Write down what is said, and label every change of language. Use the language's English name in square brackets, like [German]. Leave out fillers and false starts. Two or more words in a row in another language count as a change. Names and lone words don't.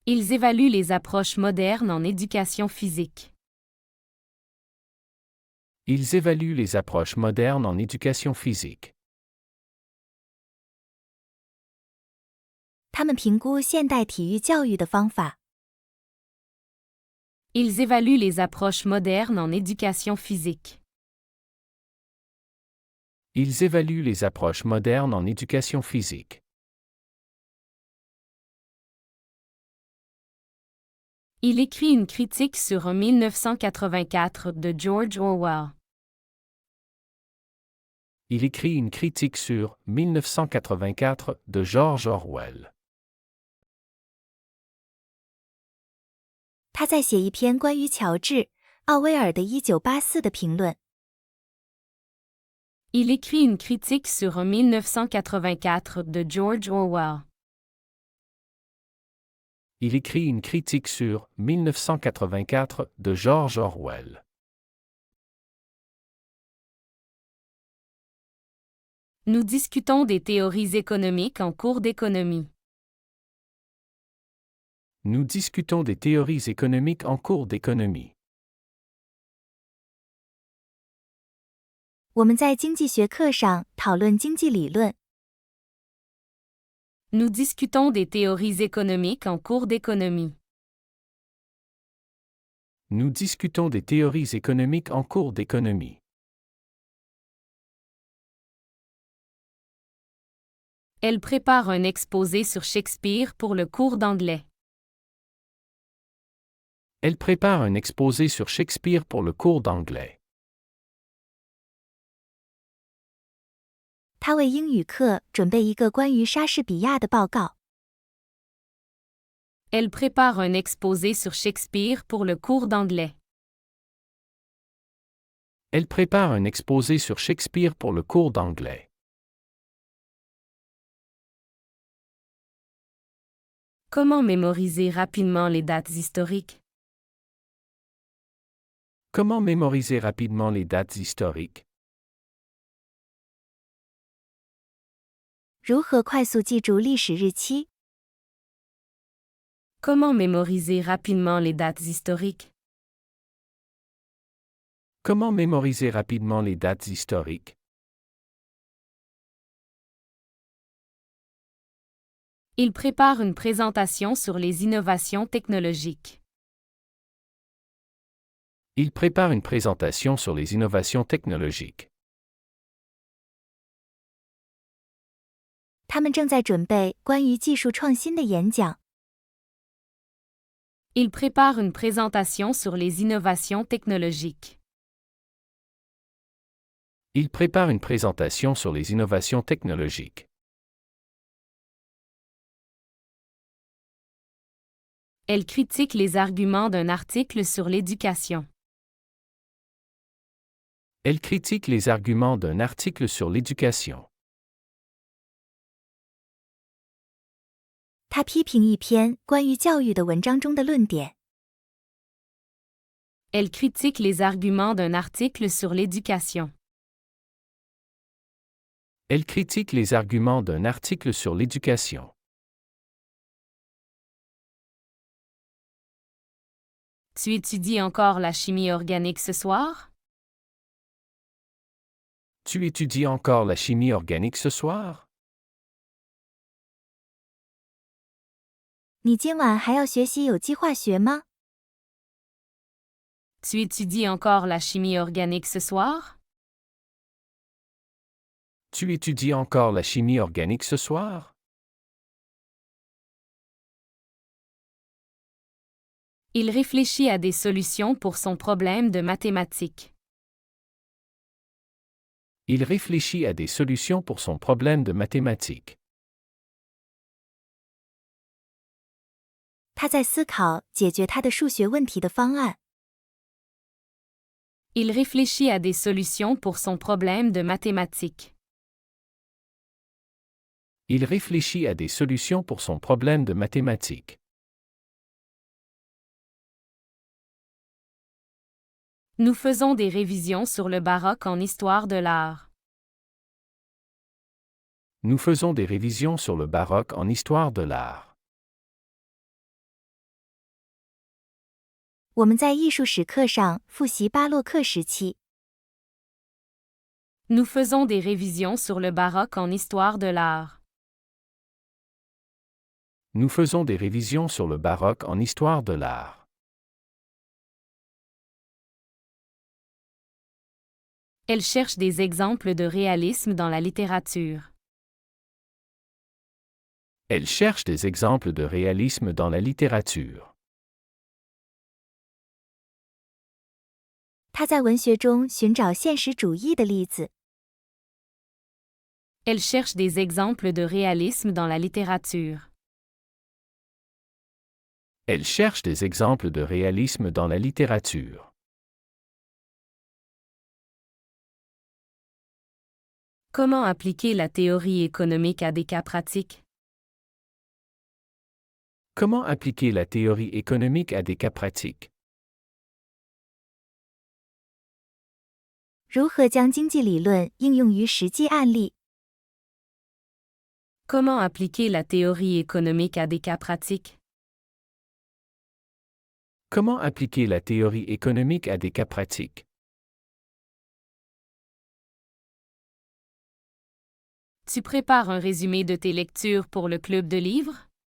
[French] Ils évaluent les approches modernes en éducation physique. Ils évaluent les approches modernes en éducation physique. [Chinese] 他们评估现代体育教育的方法。 [French] Ils évaluent les approches modernes en éducation physique. Ils évaluent les approches modernes en éducation physique. Il écrit une critique sur 1984 de George Orwell. Il écrit une critique sur 1984 de George Orwell. [Chinese] 他在写一篇关于乔治·奥威尔的1984的评论。 [French] Il écrit une critique sur 1984 de George Orwell. Il écrit une critique sur 1984 de George Orwell. Nous discutons des théories économiques en cours d'économie. Nous discutons des théories économiques en cours d'économie. [Chinese] 我们在经济学课上讨论经济理论。 [French] Nous discutons des théories économiques en cours d'économie. Nous discutons des théories économiques en cours d'économie. Elle prépare un exposé sur Shakespeare pour le cours d'anglais. Elle prépare un exposé sur Shakespeare pour le cours d'anglais. [Chinese] 他为英语课准备一个关于莎士比亚的报告。 [French] Elle prépare un exposé sur Shakespeare pour le cours d'anglais. Elle prépare un exposé sur Shakespeare pour le cours d'anglais. Comment mémoriser rapidement les dates historiques? Comment mémoriser rapidement les dates historiques? [Chinese] 如何快速记住历史日期？ [French] Comment mémoriser rapidement les dates historiques? Comment mémoriser rapidement les dates historiques? Il prépare une présentation sur les innovations technologiques. Il prépare une présentation sur les innovations technologiques. [Chinese] 他们正在准备关于技术创新的演讲。 [French] Il prépare une présentation sur les innovations technologiques. Il prépare une présentation sur les innovations technologiques. Elle critique les arguments d'un article sur l'éducation. Elle critique les arguments d'un article sur l'éducation. [Chinese] 他批评一篇关于教育的文章中的论点。 [French] Elle critique les arguments d'un article sur l'éducation. Elle critique les arguments d'un article sur l'éducation. Tu étudies encore la chimie organique ce soir? Tu étudies encore la chimie organique ce soir? [Chinese] 你今晚还要学习有机化学吗？ [French] Tu étudies encore la chimie organique ce soir? Tu étudies encore la chimie organique ce soir? Il réfléchit à des solutions pour son problème de mathématiques. Il réfléchit à des solutions pour son problème de mathématiques. [Chinese] 他在思考解决他的数学问题的方案。 [French] Il réfléchit à des solutions pour son problème de mathématiques. Il réfléchit à des solutions pour son problème de mathématiques. Nous faisons des révisions sur le baroque en histoire de l'art. Nous faisons des révisions sur le baroque en histoire de l'art. [Chinese] 我们在艺术史课上复习巴洛克时期。 [French] Nous faisons des révisions sur le baroque en histoire de l'art. Nous faisons des révisions sur le baroque en histoire de l'art. Elle cherche des exemples de réalisme dans la littérature. Elle cherche des exemples de réalisme dans la littérature. [Chinese] 他在文学中寻找现实主义的例子。 [French] Elle cherche des exemples de réalisme dans la littérature. Elle cherche des exemples de réalisme dans la littérature. Comment appliquer la théorie économique à des cas pratiques? Comment appliquer la théorie économique à des cas pratiques? [Chinese] 如何将经济理论应用于实际案例？ [French] Comment appliquer la théorie économique à des cas pratiques? Comment appliquer la théorie économique à des cas pratiques? Tu prépares un résumé de tes lectures pour le club de livres?